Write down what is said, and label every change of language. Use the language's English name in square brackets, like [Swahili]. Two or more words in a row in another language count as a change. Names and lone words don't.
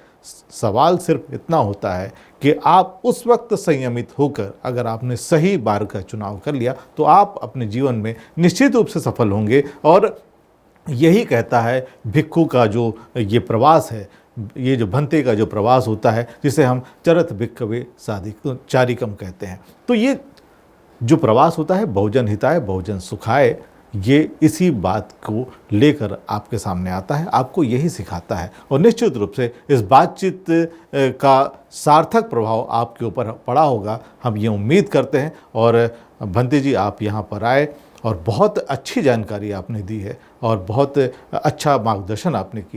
[Hindi] सवाल सिर्फ इतना होता है कि आप उस वक्त संयमित होकर अगर आपने सही मार्ग का चुनाव कर लिया तो आप अपने जीवन में निश्चित रूप से सफल होंगे। और यही कहता है भिक्खु का जो ये प्रवास है, ये जो भंते का जो प्रवास होता है, जिसे हम [Pali] चरत भिक्खवे चारिकम [Hindi] कहते हैं, तो ये जो प्रवास होता है [Sanskrit] बहुजन हिताय बहुजन सुखाय, [Hindi] ये इसी बात को लेकर आपके सामने आता है, आपको यही सिखाता है। और निश्चित रूप से इस बातचीत का सार्थक प्रभाव आपके ऊपर पड़ा होगा, हम ये उम्मीद करते हैं। और भंते जी आप यहाँ पर आए और बहुत अच्छी जानकारी आपने दी है और बहुत अच्छा मार्गदर्शन आपने किया है।